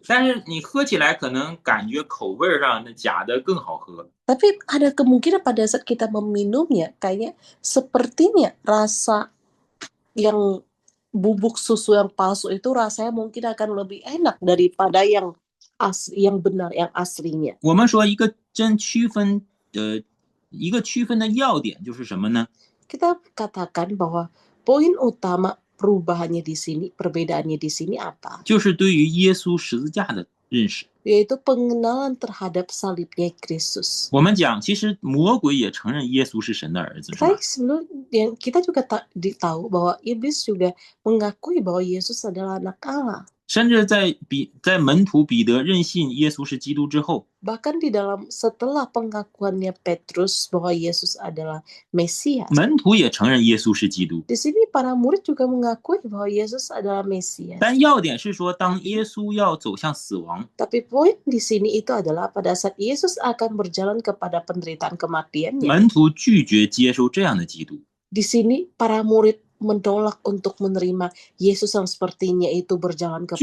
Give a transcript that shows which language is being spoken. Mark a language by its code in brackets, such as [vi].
[zh] 但是你喝起来可能感觉口味上那假的更好喝。 [id] Tapi ada kemungkinan pada saat kita meminumnya, kayaknya sepertinya rasa yang bubuk susu yang palsu itu rasanya mungkin akan lebih enak daripada yang benar, yang aslinya. [zh] 我们说一个区分的要点就是什么呢？ [id] Kita katakan bahwa poin utama perubahannya di sini, perbedaannya di sini apa? [zh] 就是对于耶稣十字架的认识。 [id] Yaitu pengenalan terhadap salibnya Kristus. [zh] 我们讲，其实魔鬼也承认耶稣是神的儿子，是吧？ [id] Kita juga tahu bahwa iblis juga mengakui bahwa Yesus adalah anak Allah. [zh] 甚至在门徒彼得认信耶稣是基督之后， [id] Bahkan setelah pengakuannya Petrus bahwa Yesus adalah Mesias, [zh] 门徒也承认耶稣是基督。 [id] di sini para murid juga mengakui bahwa Yesus adalah Mesias. [zh] 但要点是说，当耶稣要走向死亡， [id] Tapi poin di sini itu adalah pada saat Yesus akan berjalan kepada penderitaan kematiannya. [zh] 门徒拒绝接受这样的基督。 [id] Di sini para murid menolak untuk menerima Yesus yang sepertinya itu berjalan kepada